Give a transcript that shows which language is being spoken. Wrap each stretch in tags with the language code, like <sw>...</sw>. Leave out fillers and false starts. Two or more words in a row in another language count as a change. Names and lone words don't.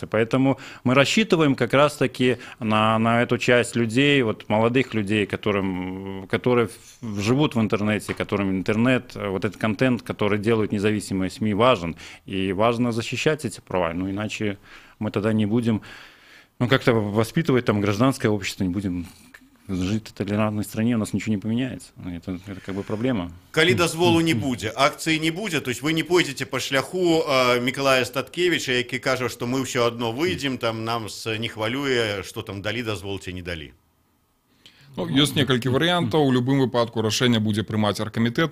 <ru>Поэтому мы рассчитываем как раз-таки на эту часть людей, вот молодых людей, которые живут в интернете, которым интернет, вот этот контент, который делают независимые СМИ, важен. И важно защищать эти права, ну иначе мы тогда не будем... Ну, как-то воспитывать там гражданское общество, не будем жить в толерантной стране, у нас ничего не поменяется. Это как бы проблема.</ru> <be>Калі дазволу не будзе, акцыі не будзе,</be> <ru>то есть</ru> <be>вы не пойдзеце па шляху Мікалая Статкевіча, які кажа, што мы ўсё адно выйдзем, там нам не хвалюе, што там далі дазвол ці не далі. Ну, ёсць некалькі варыянтаў. У любым выпадку рашэнне будзе прымаць аргкамітэт.</be>